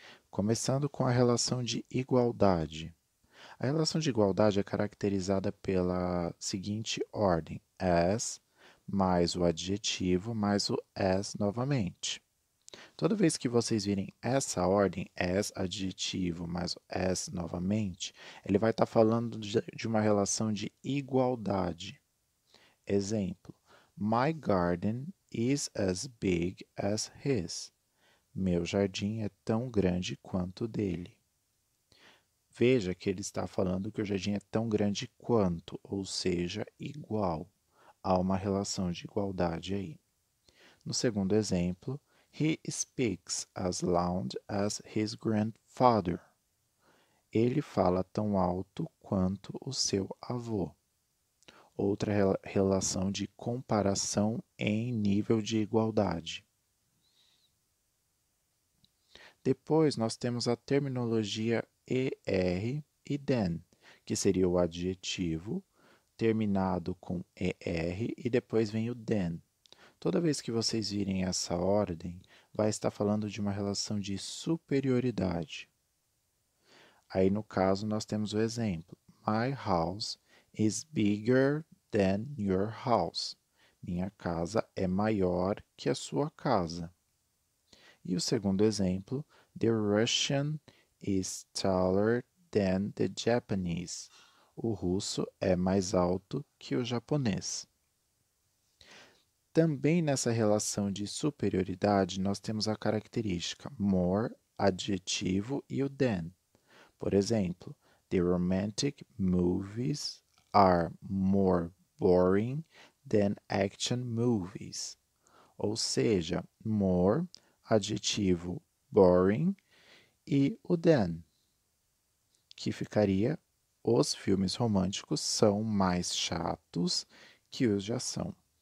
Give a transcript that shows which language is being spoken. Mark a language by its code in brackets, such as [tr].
[pt] Começando com a relação de igualdade. A relação de igualdade é caracterizada pela seguinte ordem: as mais o adjetivo mais o as novamente. Toda vez que vocês virem essa ordem, as, adjetivo mais o as novamente, ele vai estar falando de uma relação de igualdade. [en] Exemplo: My garden is as big as his. [pt] Meu jardim é tão grande quanto o dele. Veja que ele está falando que o jardim é tão grande quanto, ou seja, igual. Há uma relação de igualdade aí. No segundo exemplo, [en] he speaks as loud as his grandfather. [pt] Ele fala tão alto quanto o seu avô. Outra relação de comparação em nível de igualdade. Depois, nós temos a terminologia ER e THEN, que seria o adjetivo terminado com ER e depois vem o THEN. Toda vez que vocês virem essa ordem, vai estar falando de uma relação de superioridade. Aí, no caso, nós temos o exemplo: [en] My house is bigger than your house. [pt] Minha casa é maior que a sua casa. E o segundo exemplo: [en] The Russian is taller than the Japanese. [pt] O russo é mais alto que o japonês. Também nessa relação de superioridade, nós temos a característica more, adjetivo e o than. Por exemplo, [en] the romantic movies are more boring than action movies. [pt] Ou seja, more, adjetivo boring e o than, que ficaria: os filmes românticos são mais chatos que os de ação.